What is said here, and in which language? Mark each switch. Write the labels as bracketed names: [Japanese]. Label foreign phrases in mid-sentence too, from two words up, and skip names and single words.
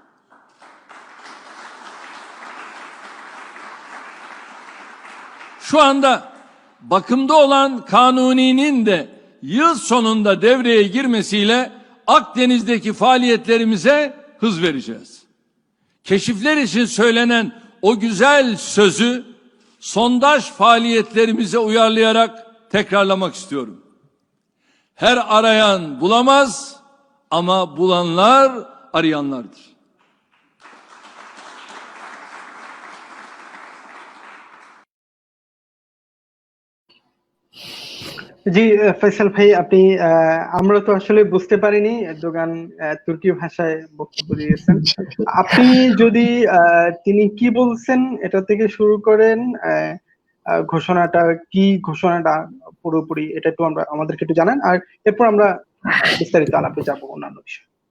[Turkish] Şu anda bakımda olan Kanuni'nin de yıl sonunda devreye girmesiyle Akdeniz'deki faaliyetlerimize hız vereceğiz. Keşifler için söylenen o güzel sözü sondaj faaliyetlerimize uyarlayarak tekrarlamak istiyorum. Her arayan bulamaz ama bulanlar arayanlardır. [Bangla] জি ফয়সাল ভাই, আপনি আমরা তো আসলে বুঝতে পারিনি, দোকান তুর্কি ভাষায় বক্তব্য দিয়েছেন। আপনি যদি তিনি কি বলছেন এটা থেকে শুরু করেন, ঘোষণাটা কি, ঘোষণাটা পুরোপুরি এটা একটু আমাদেরকে একটু জানান, আর এরপর আমরা বিস্তারিত আলাপে যাব অন্যান্য বিষয়।